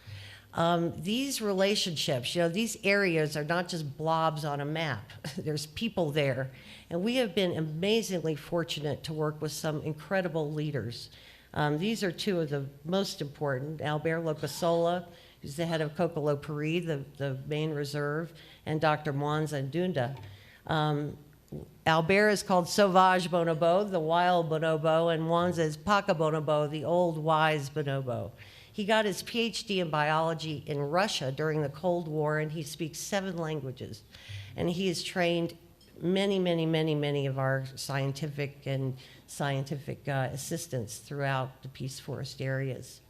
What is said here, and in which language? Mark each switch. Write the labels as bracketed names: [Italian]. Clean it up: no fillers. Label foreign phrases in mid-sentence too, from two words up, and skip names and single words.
[English] These relationships, these areas are not just blobs on a map. There's people there. And we have been amazingly fortunate to work with some incredible leaders. These are two of the most important: Albert Locasola, who's the head of Coxe, the main reserve, and Dr. Mwanza Ndunda. Albert is called Sauvage Bonobo, the wild bonobo, and Mwanza is Paca Bonobo, the old wise bonobo. He got his PhD in biology in Russia during the Cold War, and he speaks 7 languages. And he has trained many of our scientific assistants throughout the Peace Forest areas.